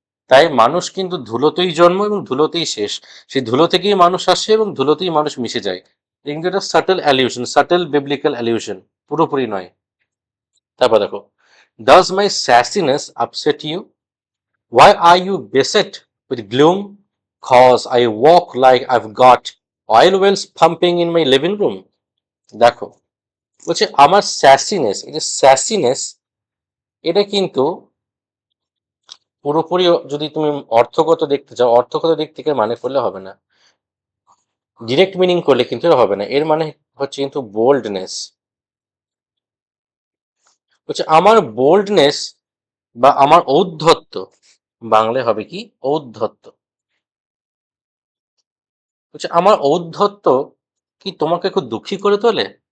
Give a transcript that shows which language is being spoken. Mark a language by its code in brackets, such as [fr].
[bn] তাই মানুষ কিন্তু ধুলোতেই জন্ম এবং ধুলোতেই শেষ, সেই ধুলো থেকেই মানুষ আসে এবং ধুলোতেই মানুষ মিশে যায়। কিন্তু এটা সাটল অ্যালিউশন, সাটল বিবলিক্যাল অ্যালিউশন, পুরোপুরি নয়। তারপর দেখো, [en] Does my sassiness upset you, why are you beset with gloom? Cause I walk like I've got oil wells pumping in my living room. [bn] দেখো, বলছে আমার স্যাসিনেস, এই যে স্যাসিনেস, এটা কিন্তু পুরোপুরি, যদি তুমি অর্থগত দেখতে চাও, অর্থগত দিক থেকে মানে করলে হবে না, ডিরেক্ট মিনিং করলে কিন্তু হবে না। এর মানে হচ্ছে কিন্তু বোল্ডনেস, বলছে আমার বোল্ডনেস বা আমার ঔদ্ধত্য, বাংলায় হবে কি, ঔদ্ধত্য, বলছে আমার ঔদ্ধত্য কি তোমাকে খুব দুঃখী করে তোলে?